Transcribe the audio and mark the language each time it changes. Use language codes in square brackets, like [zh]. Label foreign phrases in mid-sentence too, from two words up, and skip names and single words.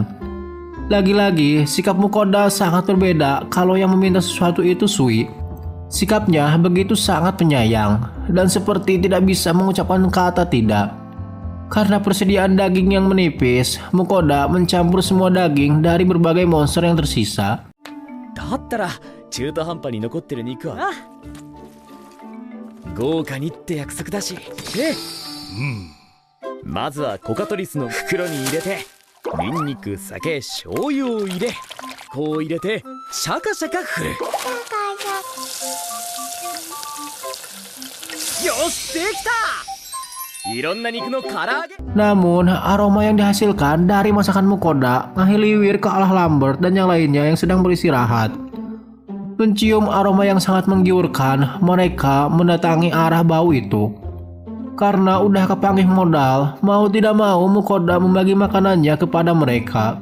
[id] Lagi-lagi sikap Mukoda sangat berbeda kalau yang meminta sesuatu itu Sui. Sikapnya begitu sangat penyayang dan seperti tidak bisa mengucapkan kata tidak. Karena persediaan daging yang menipis, Mukoda mencampur semua daging dari berbagai monster yang tersisa. [ja] だったら中途半端に残ってる肉は豪華にって約束だしね。まずはコカトリスの袋に入れてニンニク、酒、醤油を入れこう入れてシャカシャカ振る。よしできた。いろんな肉の唐揚げ。 [id] Namun, aroma yang dihasilkan dari masakan Mukoda menghiliwir ke arah Lambert dan yang lainnya yang sedang beristirahat. Mencium aroma yang sangat menggiurkan, mereka mendatangi arah bau itu. Karena udah kepanggih modal, mau tidak mau Mukoda membagi makanannya kepada mereka.